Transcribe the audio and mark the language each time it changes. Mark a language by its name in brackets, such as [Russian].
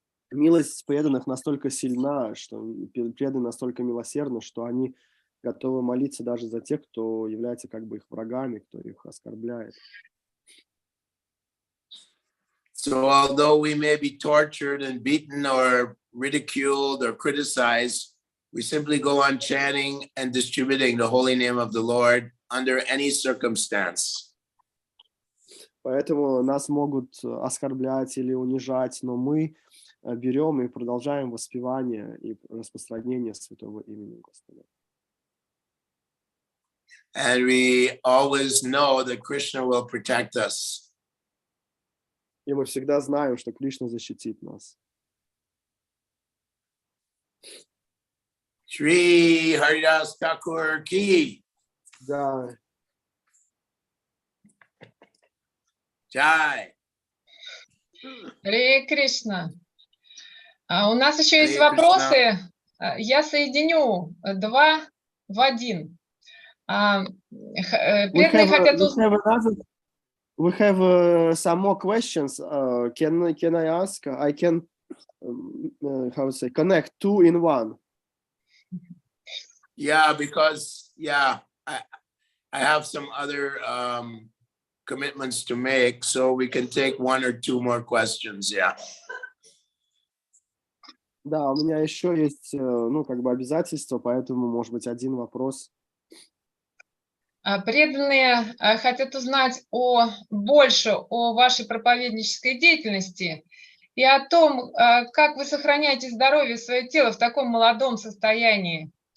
[Russian] Милость преданных настолько сильна, что преданные настолько милосердны, что они готовы молиться даже за тех, кто является как бы их врагами, кто их оскорбляет. [English] So although we may be tortured and beaten or ridiculed or criticized, we simply go on chanting and distributing the holy name of the Lord under any circumstance. [Russian] Поэтому нас могут оскорблять или унижать, но мы берем и продолжаем воспевание и распространение святого имени Господа. [English] And we always know that Krishna will protect us. [Russian] И мы всегда знаем, что Кришна защитит нас. [English] Shri Haridas Thakur Ki. [Russian] Да. [English] Jai. [Russian] Харе Кришна. У нас еще есть Харе Кришна. вопросы. Я соединю два в один. Преданные хотят узнать... [English] We have some more questions. Can I ask? I can, how to say, connect two in one. Yeah, because I have some other commitments to make, so we can take one or two more questions. Yeah. [Russian] Да, у меня еще есть, ну, как бы обязательства, поэтому, может быть, один вопрос. Преданные хотят узнать больше о вашей проповеднической деятельности и о том, как вы сохраняете здоровье свое тело в таком молодом состоянии.